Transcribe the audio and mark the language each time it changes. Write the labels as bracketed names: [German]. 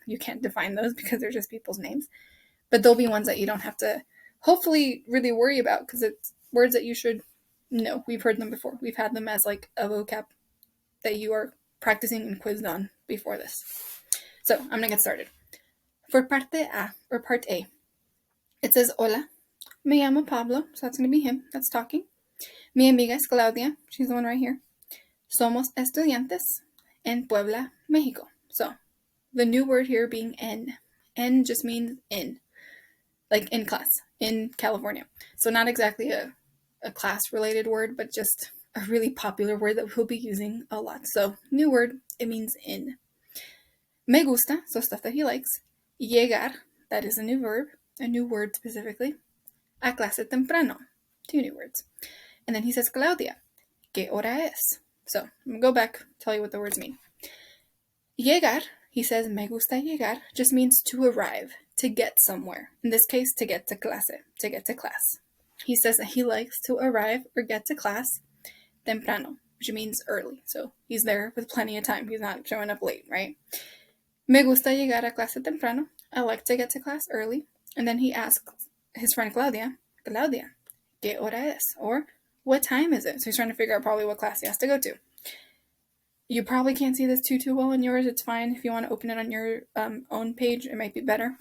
[English] You can't define those because they're just people's names. But there'll be ones that you don't have to hopefully really worry about because it's words that you should know. We've heard them before. We've had them as like a vocab that you are practicing and quizzed on before this. So I'm going to get started. For parte A, or part A, it says, [Spanish] Hola, me llamo Pablo. [English] So that's going to be him that's talking. [Spanish] Mi amiga es Claudia. [English] She's the one right here. [Spanish] Somos estudiantes en Puebla, Mexico. [English] So the new word here being en. En just means in. Like in class, in California. So not exactly a class-related word, but just a really popular word that we'll be using a lot. So new word, it means in. Me gusta, so stuff that he likes. Llegar, that is a new verb, a new word specifically. [Spanish] A clase temprano, [English] two new words. And then he says, [Spanish] Claudia, ¿qué hora es? [English] So I'm going to go back, tell you what the words mean. Llegar, he says, [Spanish] me gusta llegar, [English] just means to arrive, to get somewhere. In this case, to get to clase, to get to class. He says that he likes to arrive or get to class temprano, which means early. So he's there with plenty of time. He's not showing up late, right? [Spanish] Me gusta llegar a clase temprano. [English] I like to get to class early. And then he asks his friend Claudia, [Spanish] Claudia, ¿qué hora es? [English] Or, what time is it? So he's trying to figure out probably what class he has to go to. You probably can't see this too well in yours. It's fine. If you want to open it on your own page, it might be better.